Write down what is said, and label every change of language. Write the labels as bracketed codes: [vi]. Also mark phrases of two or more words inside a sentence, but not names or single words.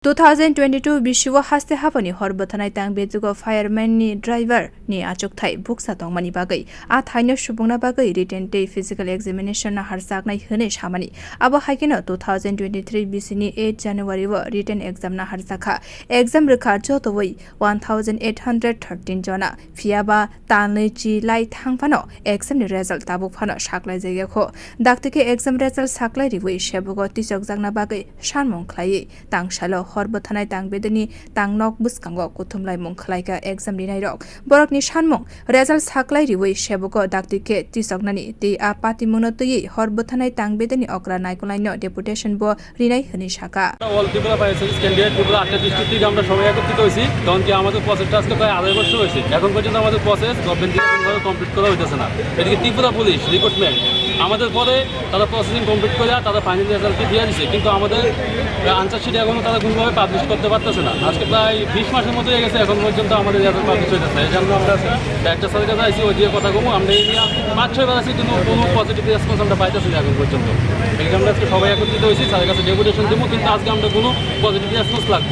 [trp] 2022 bishiwa haste hapani horbotanai tang bejugo fireman ni driver ni achukthai buksa tongmani bagai a thaino subungna bagai [en] written day physical examination [trp] na harsaknai hene samani abo haikeno 2023 bisini 8 January wa [en] written exam [trp] na harsakha exam rekha jotoi 1813 jona fiaba tanlei chi lai thangphano exam ni result tabuk phano saklai jaiga kho datikhe [en] exam result [trp] saklai riwi Sebok tichoknani bagai sanmung khlai tangsalo horbotanai tangbedani tangnok buskango kwthumlaimwng khwlaikha exam linai rok borokni sanmung result saklai riwi Sebok datikhe tichoknani ti a patimungno tui horbotanai tangbedani okra naikolaino deputation bo rinai hini saka [en] All Tripura fire candidate [bn] ত্রিপুরা 8টা ডিস্ট্রিক্ট থেকে আমরা সবাই একত্রিত হয়েছি কারণ কি আমাদের প্রসেসটা আজকে প্রায় 2.5 বছর হয়েছে এখন পর্যন্ত আমাদের প্রসেস গভর্নমেন্ট থেকে কোনোভাবে কমপ্লিট করা হইতেছে না এদিকে ত্রিপুরা [en] police recruitment [bn] আমাদের পরে তারা প্রসেসিং কমপ্লিট করে তারা [en] final resultke [bn] দিয়ে দিচ্ছে কিন্তু আমাদের [en] answer sheet [bn] এখনও তারা কোনোভাবে পাবলিশ করতে পারতেছে না আজকে প্রায় 20 মাসের মতো হয়ে গেছে এখন পর্যন্ত আমাদের রেজাল্ট পাবলিশ হইতেছে এই জন্য আমরা ডাইরেক্টর স্যারের কাছে আইসি ওই দিয়ে কথা কমু আমরা এই নিয়ে 5-6 বার আছি কিন্তু কোনো [en] positive response [bn] আমরা পাইতেছি না এখন পর্যন্ত এই জন্য আজকে সবাই একত্রিত হয়েছি স্যারের কাছে ডেপুটেশন দেবো কিন্তু আজকে আমরা কোনো [en] positive response [bn] লাগবো